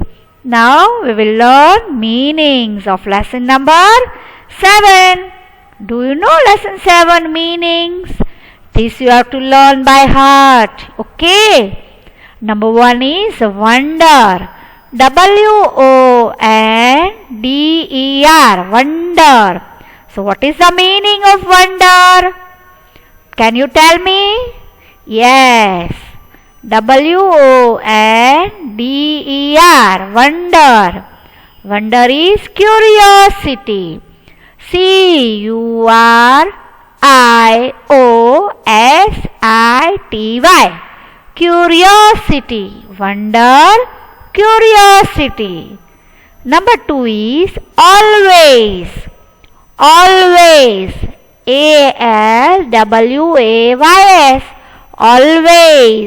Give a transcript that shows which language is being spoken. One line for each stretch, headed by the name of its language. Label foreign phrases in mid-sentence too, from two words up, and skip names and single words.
English: Now we will learn meanings of lesson number 7. Do you know lesson 7 meanings? This you have to learn by heart. Okay. Number 1 is wonder. W-O-N-D-E-R, wonder. So what is the meaning of wonder? Can you tell me? Yes. W-O-N-D-E-R, wonder. Wonder is curiosity. C-U-R-I-O-S-I-T-Y, curiosity. Wonder, curiosity. Number 2 is always. Always, A-L-W-A-Y-S, always.